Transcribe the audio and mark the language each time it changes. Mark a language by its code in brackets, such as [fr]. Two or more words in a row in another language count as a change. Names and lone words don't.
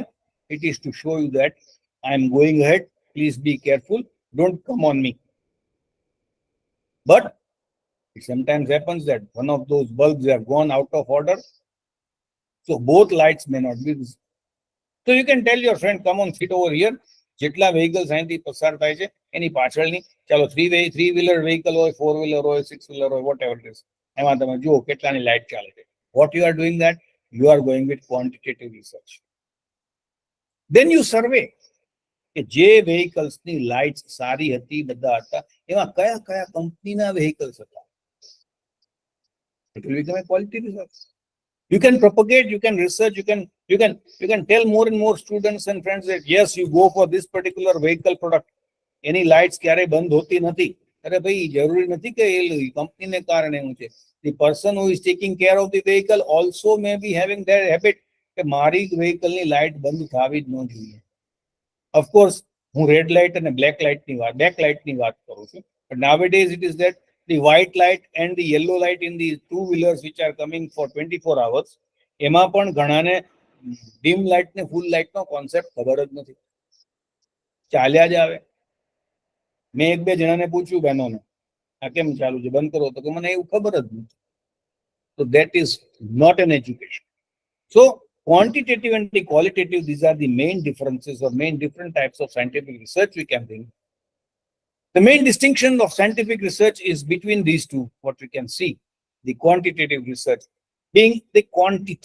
[en] It is to show you that I am going ahead. Please be careful. Don't come on me. But it sometimes happens that one of those bulbs have gone out of order. So both lights may not be visible. So you can tell your friend, come on, sit over here. [gu] જેટલા vehicles અહીંથી પસાર થાય છે એની પાછળની ચાલો [en] three wheeler vehicle [gu] હોય, 4-wheeler હોય, 6-wheeler હોય, [en] whatever it is, [gu] એમાં તમે જુઓ કેટલાની લાઇટ ચાલે છે. [en] What you are doing that? You are going with quantitative research. Then you survey [gu] કે જે vehicles ની lights સારી હતી, બધા હતા, એમાં કયા કંપનીના vehicles હતા. [en] It will become a quality research. You can propagate, you can research, you can tell more and more students and friends that yes, you go for this particular vehicle product. Any lights [gu] ક્યારે બંધ હોતી નથી. અરે ભાઈ જરૂરી નથી કે એ કંપનીને કારણે હું છે. [en] The person who is taking care of the vehicle also may be having that habit [gu] કે મારી vehicle ની light બંધ થવી જ ન જોઈએ. [en] Of course, [gu] હું [en] red light [gu] અને [en] black light [gu] ની વાત કરું છું. [en] But nowadays it is that the white light and the yellow light in the two-wheelers which are coming for 24 hours, [gu] એમાં પણ ઘણાને [en] dim light [gu] ને [en] full light [gu] નો કોન્સેપ્ટ ખબર જ નથી, ચાલ્યા જ આવે. મેં એક બે જણાને પૂછ્યું બહેનોને, આ કેમ ચાલુ છે, બંધ કરો, તો કે મને એવું ખબર જ નથી. [en] So that is not an education. So quantitative and the qualitative, these are the main differences or main different types of scientific research we can bring. The main distinction of scientific research is between these two, what we can see. The quantitative research being the quantity.